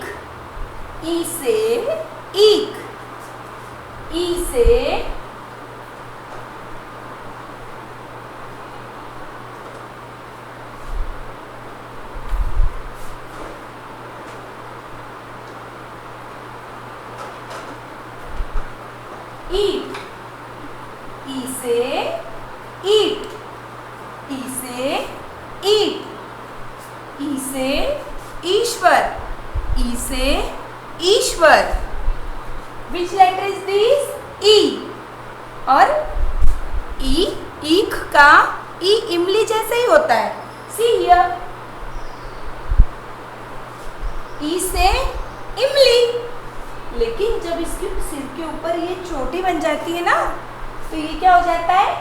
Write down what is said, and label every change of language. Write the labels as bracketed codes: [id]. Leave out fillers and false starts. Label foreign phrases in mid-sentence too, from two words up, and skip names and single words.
[hi] ई से ईख. ई से ईट. ई से ईट. ई से ईट. ई से ईश्वर. ई से ईश्वर. [en] Which letter is this? [hi] ई. और ई ईख का ई इमली जैसे ही होता है. [en] See here. [hi] ई से इमली. लेकिन जब इसके सिर के ऊपर ये चोटी बन जाती है ना, तो ये क्या हो जाता है?